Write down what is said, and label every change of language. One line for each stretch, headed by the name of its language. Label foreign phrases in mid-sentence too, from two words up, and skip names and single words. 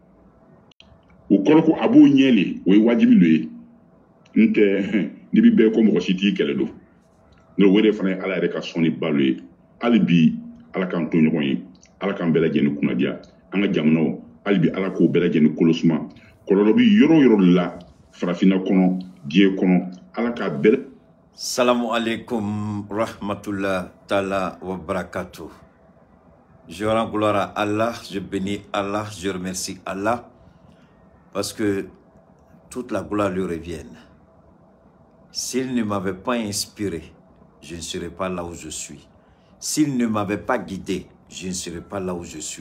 Bambara: o kɔrɔ ko a b'o ɲɛ le o ye wajibi lo ye n tɛ n'i bi bɛɛ ko mɔgɔ si t'i kɛlɛ don n'o wɛrɛ fana ye ala yɛrɛ ka sɔnni ba lo ye hali bi ala k'an to ɲɔgɔn ye ala k'an bɛɛ lajɛlen kunnadiya an ka jamanaw hali bi ala k'o bɛɛ lajɛlen kolosuma kɔlɔlɔ bi yɔrɔ o yɔrɔ la farafinna kɔnɔ diɲɛ kɔnɔ ala k'a bɛɛ.
Arabic: السلام عليكم رحمة الله تعالى وبركاته.
French: Je rends gloire à Allah, je bénis Allah, je remercie Allah, parce que toute la gloire lui revient. S'il ne m'avait pas inspiré, je ne serais pas là où je suis. S'il ne m'avait pas guidé, je ne serais pas là où je suis.